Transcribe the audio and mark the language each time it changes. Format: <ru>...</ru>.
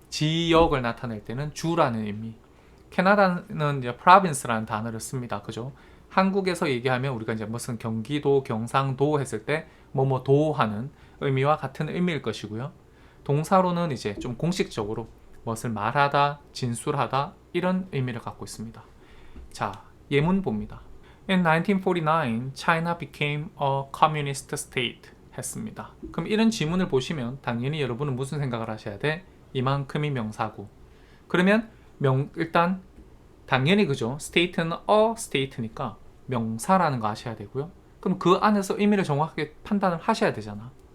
<ko>지역을 나타낼 때는 주라는 의미. 캐나다는 이제 province라는 단어를 씁니다. 그죠? 한국에서 얘기하면 우리가 이제 무슨 경기도, 경상도 했을 때 뭐뭐 하는 의미와 같은 의미일 것이고요. 동사로는 이제 좀 공식적으로 무엇을 말하다, 진술하다 이런 의미를 갖고 있습니다. 자, 예문 봅니다.</ko> <en>In 1949, China became a communist state</en> <ko>했습니다. 그럼 이런 지문을 보시면 당연히 여러분은 무슨 생각을 하셔야 돼? 이만큼이 명사고. 그러면 일단 당연히 그죠? state는 a state니까 명사라는 거 아셔야 되고요. 그럼 그 안에서 의미를 정확하게 판단을 하셔야 되잖아.</ko>